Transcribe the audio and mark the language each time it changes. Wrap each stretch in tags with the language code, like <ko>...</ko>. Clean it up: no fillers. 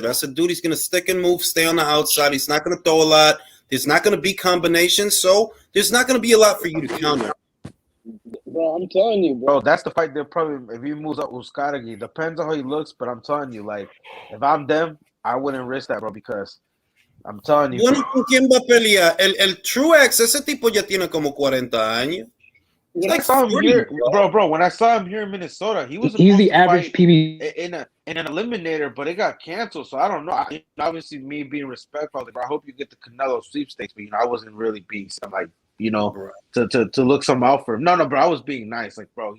<en>That's a dude. He's gonna stick and move, stay on the outside. He's not gonna throw a lot. There's not gonna be combinations, so there's not gonna be a lot for you to counter. Bro, I'm telling you, bro. That's the fight they'll probably, if he moves up Uzcategui. Depends on how he looks, but I'm telling you, like, if I'm them, I wouldn't risk that, bro, because I'm telling you.</en> <es>Bueno, ¿con quién va a pelear? El Truex, ese tipo ya tiene como 40 años.</es> <en>When I saw him here, bro. When I saw him here in Minnesota, he's the average PB in an eliminator, but it got canceled. So I don't know. Obviously, me being respectful, bro. I hope you get the Canelo sweepstakes, but I wasn't really being like, to look some out for him. No, bro. I was being nice, like, bro.</en>